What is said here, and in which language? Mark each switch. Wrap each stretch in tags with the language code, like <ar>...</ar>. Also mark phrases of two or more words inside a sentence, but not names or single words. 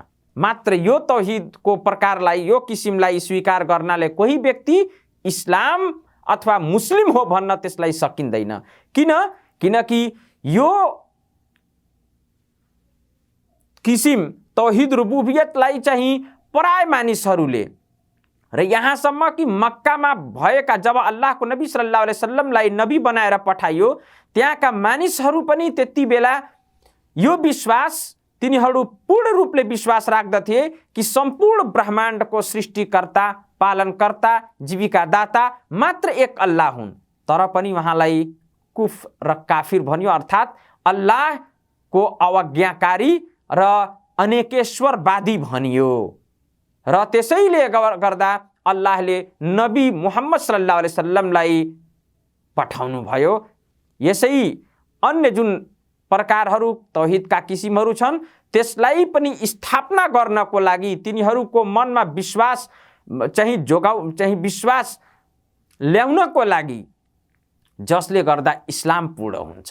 <ne>मात्र यो तौहिदको प्रकारलाई, यो किसिमलाई स्वीकार गर्नाले कोही व्यक्ति इस्लाम अथवा मुस्लिम हो भन्न त्यसलाई सकिँदैन। किनकि यो किसिम</ne> <ar>توحيد الربوبية</ar> <ne>चाहिँ पराय मानिसहरूले, र यहाँसम्म कि मक्कामा भएका जब अल्लाहको नबी</ne> <ar>صلى الله عليه وسلم</ar> <ne>नबी बनाएर पठाइयो, त्यहाँका मानिसहरू पनि त्यति बेला यो विश्वास, तिनीहरू पूर्ण रूपले विश्वास राख्दथे कि सम्पूर्ण ब्रह्माण्डको सृष्टिकर्ता, पालनकर्ता, जीविकादाता मात्र एक अल्लाह हुन्। तर पनि उहाँलाई कुफ र काफिर भनियो, अर्थात् अल्लाहको अवज्ञाकारी र अनेकेश्वरवादी भनियो। र त्यसैले गर्दा अल्लाहले नबी मुहम्मद</ne> <ar>صلى الله عليه وسلم</ar> <ne>पठाउनु भयो। यसै अन्य जुन प्रकारहरू तौहिदका किसिमहरू छन्, त्यसलाई पनि स्थापना गर्नको लागि तिनीहरूको मनमा विश्वास विश्वास ल्याउनको लागि, जसले गर्दा इस्लाम पूर्ण हुन्छ।</ne>